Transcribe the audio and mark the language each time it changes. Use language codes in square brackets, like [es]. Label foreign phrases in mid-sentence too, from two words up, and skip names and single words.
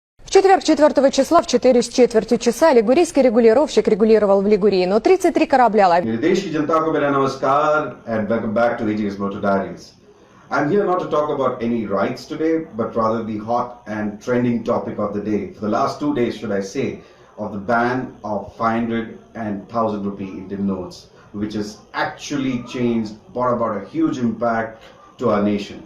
[ru] В четверг 4 числа в 4 с четвертью часа лигурийский регулировщик регулировал в Лигурии, но 33 корабля [hi] मेरे देश की जनता को मेरा नमस्कार [en] and welcome back to AJ's Motor Diaries. I'm here not to talk about any rights today, but rather the hot and trending topic of the day, for the last 2 days should I say, of the ban of 500 and 1000 rupee Indian notes, which has actually changed, brought about a huge impact to our nation.